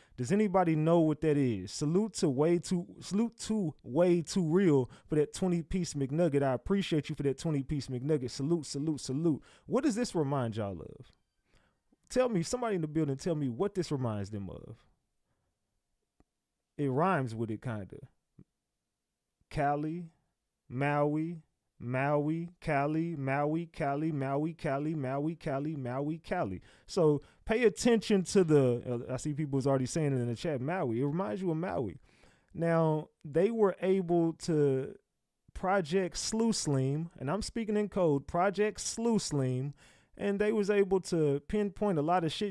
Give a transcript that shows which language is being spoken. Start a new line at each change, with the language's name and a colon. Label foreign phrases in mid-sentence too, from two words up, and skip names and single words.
English: Does anybody know what that is? Salute to way too real for that 20-piece McNugget. I appreciate you for that 20-piece McNugget. Salute, salute, salute. What does this remind y'all of? Tell me, somebody in the building, tell me what this reminds them of. It rhymes with it, kind of. Cali, Maui, Cali, Maui, Cali, Maui, Cali, Maui, Cali, Maui, Cali. So pay attention to I see people's already saying it in the chat, Maui. It reminds you of Maui. Now, they were able to Project Slew-Slim, and I'm speaking in code, Project Slew-Slim, and they was able to pinpoint a lot of shit.